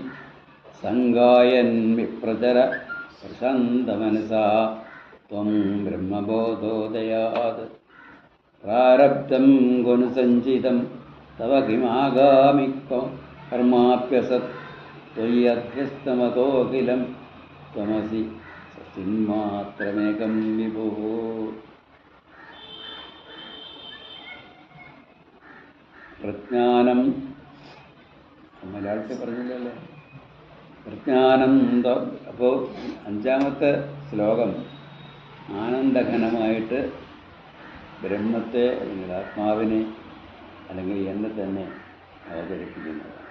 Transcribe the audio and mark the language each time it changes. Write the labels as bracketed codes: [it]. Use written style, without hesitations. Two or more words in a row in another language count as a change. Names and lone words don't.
[sa] सङ्गायन् विप्रजर प्रशान्तमनसा त्वं ब्रह्मबोधोदयात् प्रारब्धं गुणसञ्चितं तव किमागामिक्कं कर्माप्यसत् त्वय्यध्यस्तमतो त्वमसि सतिन्मात्रमेकं विभु. [ml] പ്രജ്ഞാനം മലയാളത്തിൽ പറഞ്ഞില്ലല്ലോ. പ്രജ്ഞാനം അപ്പോൾ അഞ്ചാമത്തെ ശ്ലോകം ആനന്ദഘനമായിട്ട് ബ്രഹ്മത്തെ അല്ലെങ്കിൽ ആത്മാവിനെ അല്ലെങ്കിൽ എന്നെ തന്നെ അവതരിപ്പിക്കുന്നതാണ്.